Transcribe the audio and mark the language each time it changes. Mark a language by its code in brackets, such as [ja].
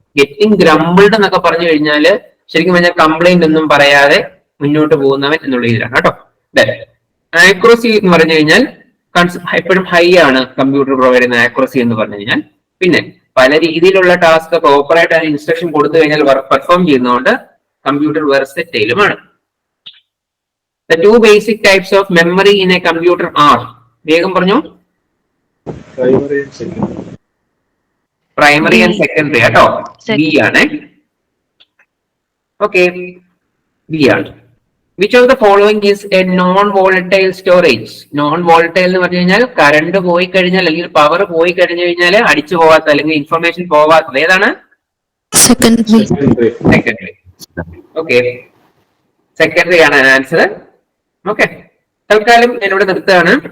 [ml] Getting ഗ്രംബിൾഡ് എന്നൊക്കെ പറഞ്ഞു കഴിഞ്ഞാല് ശരിക്കും പറഞ്ഞാൽ കംപ്ലൈന്റ് ഒന്നും പറയാതെ മുന്നോട്ട് പോകുന്നവൻ എന്നുള്ള രീതിയിലാണ് കേട്ടോ. ആക്യുറസി എന്ന് പറഞ്ഞു കഴിഞ്ഞാൽ എപ്പോഴും ഹൈ ആണ് കമ്പ്യൂട്ടർ പ്രൊവൈഡ് ചെയ്യുന്ന ആക്യുറസി എന്ന് പറഞ്ഞു കഴിഞ്ഞാൽ. പിന്നെ പല രീതിയിലുള്ള ടാസ്ക് പ്രോപ്പറായിട്ട് അതിന് ഇൻസ്ട്രക്ഷൻ കൊടുത്തു കഴിഞ്ഞാൽ പെർഫോം ചെയ്യുന്നതുകൊണ്ട് computer വെർസറ്റൈലുമാണ്. [en] The 2 basic types of memory in a computer are, [ml] വേഗം പറഞ്ഞു. പ്രൈമറി ആൻഡ് സെക്കൻഡറി കേട്ടോ. ബി ആണ്. ഓക്കെ, ബി ആണ്. [en] Which of the following is a non-volatile storage? [ml] Non-volatile എന്ന് പറഞ്ഞു കഴിഞ്ഞാൽ കറണ്ട് പോയി കഴിഞ്ഞാൽ അല്ലെങ്കിൽ പവർ പോയി കഴിഞ്ഞു കഴിഞ്ഞാൽ അടിച്ചു പോകാത്ത അല്ലെങ്കിൽ ഇൻഫർമേഷൻ പോകാത്തത് ഏതാണ്? സെക്കൻഡറി. ഓക്കെ, സെക്കൻഡറി ആണ് ആൻസർ. ഓക്കെ, തൽക്കാലം എന്നോട് നിർത്തുകയാണ്.